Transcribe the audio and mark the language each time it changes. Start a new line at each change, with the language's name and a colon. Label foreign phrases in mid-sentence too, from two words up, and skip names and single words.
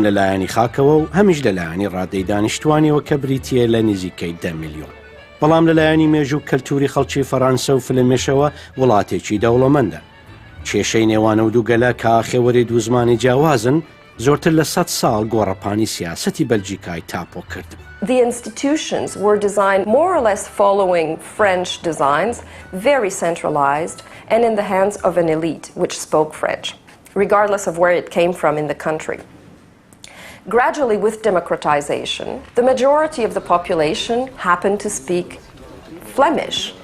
Central Kurdish: لەلایەنی خاکەوە و هەمیش لەلایەنی ڕادەی دانیشتوانیەوە کە بریتیە لە نزیکەی 10 میلیۆن. بەڵام لەلایەنی مێژوو کەلتوری خەڵکی فەڕەنسە و فلمێشەوە وڵاتێکی دەوڵەمەندە. کێشەی نێوانە و دووگەلە کە ئاخێوەری دوو زمانی جیاوازن زۆرتر لە 100 ساڵ گۆڕەپانی سیاسەتی بەلجیکای تاپۆ کرد.
English: The institutions were designed more or less following French designs, very centralized and in the hands of an elite which spoke French, regardless of where it came from in the country. Gradually, with democratization, the majority of the population happened to speak Flemish.